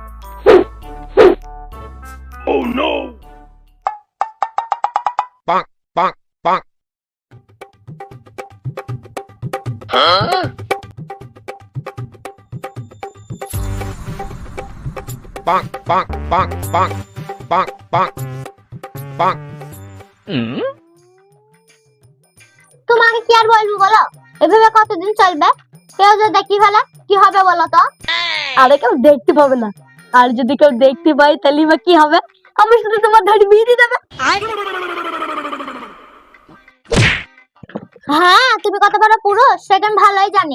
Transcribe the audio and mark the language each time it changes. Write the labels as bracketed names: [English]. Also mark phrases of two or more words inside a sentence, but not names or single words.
[English] Oh no! Bonk, bonk, bonk. Huh? Bonk, bonk, bonk, bonk, bonk, bonk, bonk. [Bangla] তোমাকে কি আর বলবো বলো? এভাবে কতদিন চলবে? কেউ যদি দেখি ফেলে কি হবে বলো তো? আরে কেউ দেখতে পাবে না, আর যদি কেউ দেখতে পাই তাহলে বা কি হবে? আমি শুধু তোমার ধাড়ি বিয়ে দিয়ে দেবে। হ্যাঁ, তুমি কত বড় পুরুষ সেটা আমি ভালোই জানি।